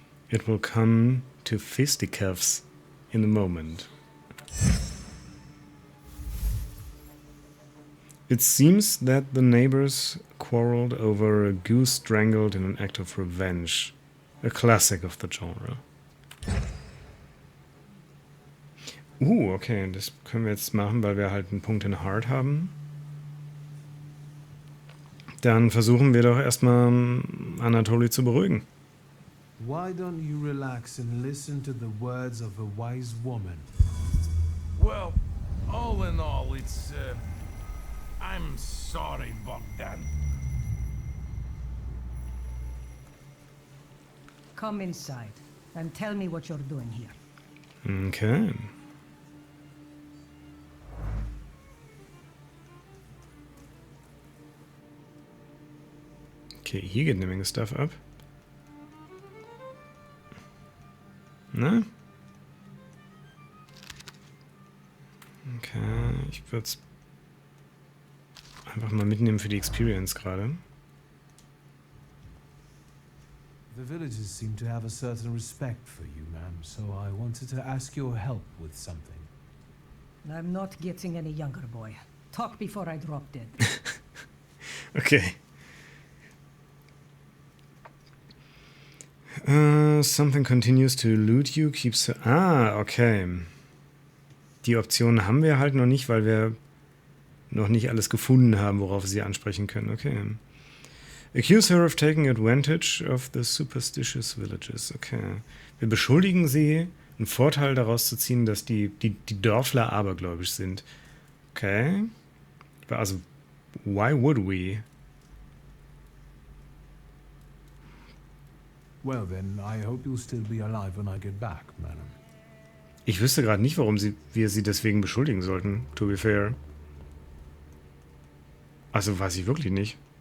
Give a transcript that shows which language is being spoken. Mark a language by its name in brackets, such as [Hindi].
[English] It will come to fisticuffs in a moment. It seems that the neighbors quarreled over a goose strangled in an act of revenge. A classic of the genre. [German] Okay, das können wir jetzt machen, weil wir halt einen Punkt in Hard haben. Dann versuchen wir doch erstmal Anatoly zu beruhigen. [English] Why don't you relax and listen to the words of a wise woman? Well, all in all, it's, I'm sorry, Bogdan. Come inside and tell me what you're doing here. Okay. [German] Okay, hier geht eine Menge Stuff ab. Ne? Okay, ich würde es einfach mal mitnehmen für die Experience gerade. [English] The villagers seem to have a certain respect for you, ma'am, so I wanted to ask your help with something. I'm not getting any younger, boy. Talk before I drop dead. Okay. Something continues to elude you, keeps... okay. [German] Die Optionen haben wir halt noch nicht, weil wir noch nicht alles gefunden haben, worauf wir sie ansprechen können. Okay. [English] Accuse her of taking advantage of the superstitious villages. Okay. [German] Wir beschuldigen sie, einen Vorteil daraus zu ziehen, dass die Dörfler abergläubisch sind. [English] Okay. Also, why would we? Well then, I hope you'll still be alive when I get back, madam. [German] Ich wüsste gerade nicht, warum wir sie deswegen beschuldigen sollten, to be fair. Also weiß ich wirklich nicht.